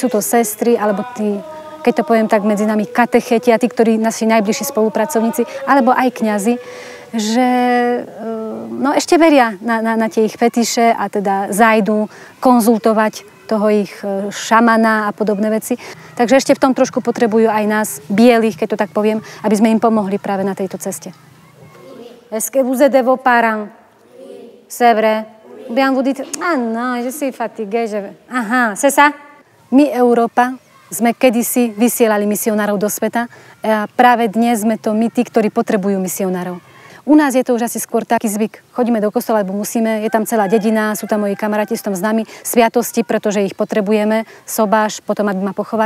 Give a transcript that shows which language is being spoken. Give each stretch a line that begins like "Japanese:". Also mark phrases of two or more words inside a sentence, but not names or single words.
Slovak: to sestry, alebo tí, keď to poviem tak, medzi nami katecheti a tí, ktorí naši najbližší spolupracovníci, alebo aj kňazi, že no, ešte veria na tie ich fetiše a teda zájdu konzultovať toho ich šamana a podobné veci. Takže ešte v tom trošku potrebujú aj nás, bielých, keď to tak poviem, aby sme im pomohli práve na tejto ceste.
French: Est-ce que vous êtes vos parents? C'est vrai. Bien vous dites, ah non, je suis fatigué. Aha, c'est ça?
Slovak: My, Európa, sme kedysi vysielali misionárov do sveta a práve dnes sme to my, tí, ktorí potrebujú misionárov. U nás je to už asi skôr taký zvyk. Chodíme do kostola, lebo musíme, je tam celá dedina, sú tam moji kamaráti, sú tam s nami, sviatosti, pretože ich potrebujeme, sobáš, potom aby ma pochovali.